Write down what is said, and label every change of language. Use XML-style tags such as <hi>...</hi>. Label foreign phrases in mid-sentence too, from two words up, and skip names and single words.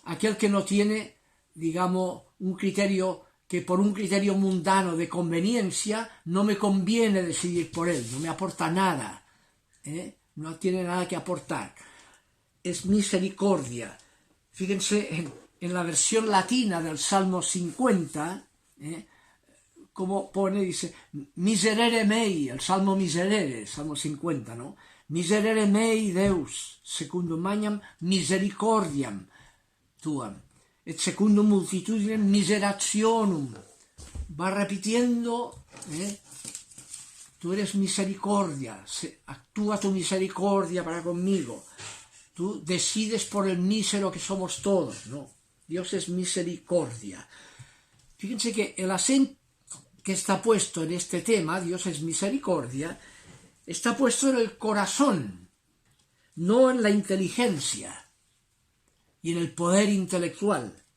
<es>Aquel que no tiene, digamos, un criterio que por un criterio mundano de conveniencia no me conviene decidir por él, no me aporta nada, no tiene nada que aportar. Es misericordia. Fíjense en la versión latina del Salmo 50, como pone, dice,</es> <la>miserere mei,</la> <es>el Salmo miserere, Salmo 50, ¿no?</es> <la>Miserere mei Deus, secundum magnam misericordiam tuam, et secundum multitudinem miserationum.</la> <es>Va repitiendo, tú eres misericordia, actúa tu misericordia para conmigo. Tú decides por el mísero que somos todos, ¿no? Dios es misericordia. Fíjense que el acento que está puesto en este tema, Dios es misericordia, está puesto en el corazón, no en la inteligencia y en el poder intelectual.</es>